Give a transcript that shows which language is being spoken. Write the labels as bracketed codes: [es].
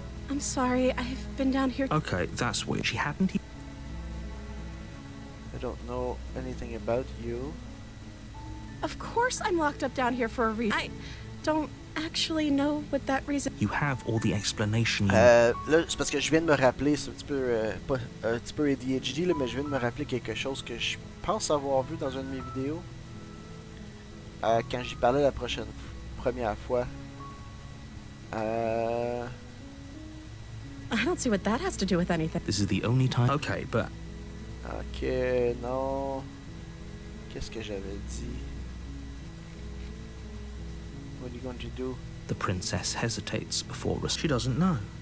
[en] I'm sorry, I've been down here... Okay, that's weird. She hadn't... I don't know anything about you. Of course I'm locked up down here for a reason. I don't actually know what that reason... You have all the explanation you... [fr] Là, c'est parce que je viens de me rappeler, c'est un petit peu, pas, un petit peu ADHD, là, mais je viens de me rappeler quelque chose que je pense avoir vu dans une de mes vidéos. Quand j'y parlais la première fois. [en] I don't see what that has to do with anything. This is the only time... Okay, but... [fr] Ok, non. Qu'est-ce que j'avais dit? [en] What are you going to do? The princess hesitates before... She doesn't know.